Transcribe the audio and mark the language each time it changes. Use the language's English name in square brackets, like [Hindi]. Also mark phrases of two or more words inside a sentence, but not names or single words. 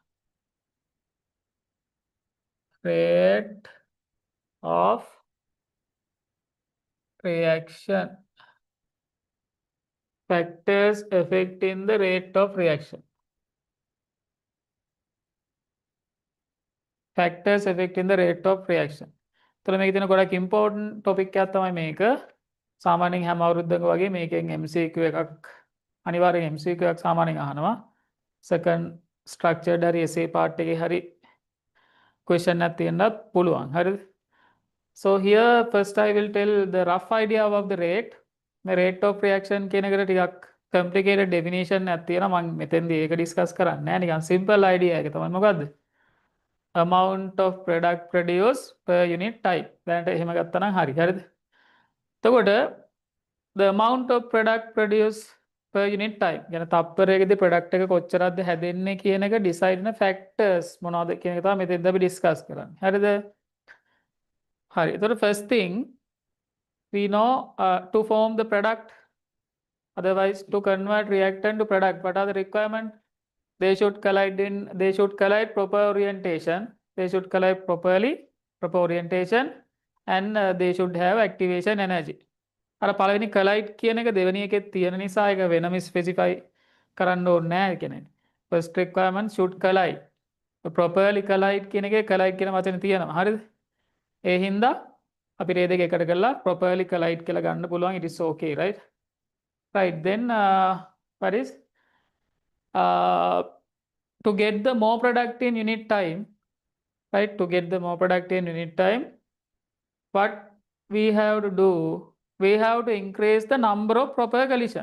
[English] Rate of reaction. Factors affecting the rate of reaction. Factors affecting the rate of reaction. [Sinhala] එතකොට මේකේ තියෙන ගොඩක් [English] important topic [Sinhala] එකක් තමයි මේක. සාමාන්‍යයෙන් හැම අවුරුද්දක වගේ මේකෙන් MCQ එකක් අනිවාර්යෙන් MCQ එකක් සාමාන්‍යයෙන් අහනවා. [English] second structured [Sinhala] හරි [English] essay part [Sinhala] එකේ හරි question එකක් තියෙන්නත් පුළුවන්. හරිද? [English] So here first I will tell the rough idea of the rate. [Sinhala] මේ [English] rate of reaction [Sinhala] කියන එකට ටිකක් [English] complicated definition [Sinhala] එකක් තියෙනවා. මම මෙතෙන්දී ඒක discuss කරන්නේ නැහැ. නිකන් [English] simple idea [Sinhala] එක තමයි මොකද්ද? [English] amount of product produced per unit time. [Sinhala] දැනට එහෙම ගත්තා නම් හරි. හරිද? [English] එතකොට the amount of product produced per unit time. [Sinhala] يعني තප්පරයකදී product එක කොච්චරක්ද හැදෙන්නේ කියන එක decide වෙන factors මොනවද කියන එක තමයි මෙතෙන්දී අපි discuss කරන්නේ. හරිද? හරි. [English] එතකොට first thing we know to form the product, otherwise to convert reactant to product, what are the requirements? They should collide proper orientation. They should collide proper orientation, and they should have activation energy. [Sinhala] අර පළවෙනි collide කියන එක දෙවෙනි එකේ තියෙන නිසා ඒක වෙනම specify කරන්න ඕනේ නැහැ කියන්නේ. [English] First requirement should collide. Properly collide [Sinhala] කියන එකේ collide කියන වචනේ තියෙනවා. හරිද? ඒ හින්දා අපි මේ දෙක එකට කරලා [English] properly collide [Sinhala] කියලා ගන්න පුළුවන්. [English] It is okay, right? Right. Then what is to get the more product in unit time, right? To get the more product in unit time, what we have to do, we have to increase the number of proper collision.